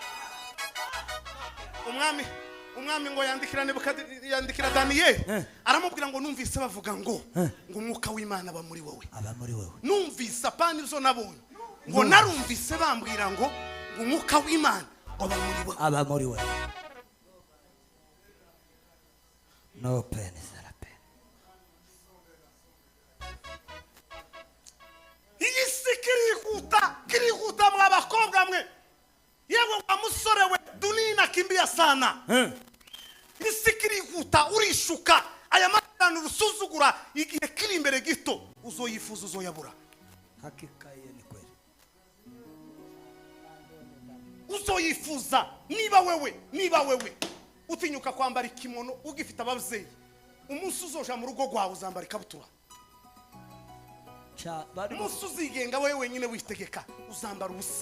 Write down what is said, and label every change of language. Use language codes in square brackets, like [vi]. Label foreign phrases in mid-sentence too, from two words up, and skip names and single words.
[rn] umwami ngo yandikira Daniyeli aramubwira ngo numvise bavuga ngo umwuka w'Imana aba muri wowe numvise apana ivyo nabonye ngo narumvise bambwira ngo umwuka w'Imana aba muri wowe [en] No pen is that a pen. [rn] Iyi si kirikuta mwabakobwa mwe yewe wa musore we [sw] dunia inakimbia sana [rn] isi kirikuta urishuka aya matano rusuzugura igihe kiri imbere gito uzoyifuza uzoyabura [sw] Hakika hiyo ni kweli. [rn] uzoyifuza niba wewe utinyuka kwambara ikimono ugifite abavyeyi umunsi uzoja mu rugo rwawe uzambara ikabutura umunsi uzigenga wewe wenyine witegeka uzambara ubusa